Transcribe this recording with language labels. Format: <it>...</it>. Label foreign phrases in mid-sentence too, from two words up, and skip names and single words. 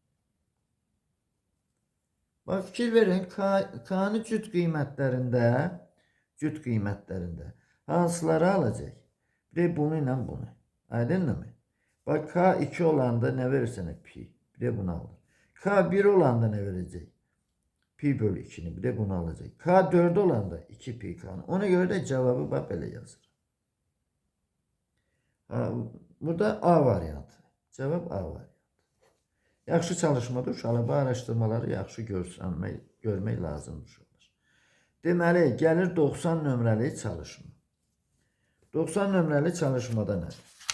<az>Bax, fikir verin, k'nı cüt qiymətlərində hansıları alacaq? Bir de bunu ilə bunu. Aydındır mı? Bax, k 2 olanda nə verirsən? Pi. Bir de bunu alır. K 1 olanda nə verəcək? Pi bölü 2'ni, bir de bunu alacak. K 4 olanda 2 pi k'nı.</az> <tr>Ona göre de cevabı bak böyle yazır.</tr> <az>Burada A variantı. Cevap A variantı. Yaxşı çalışmada uşaqlar bu araşdırmaları yaxşı görmək lazımdır. Deməli, gəlir 90 nömrəli çalışma. 90 nömrəli çalışmada nədir?</az>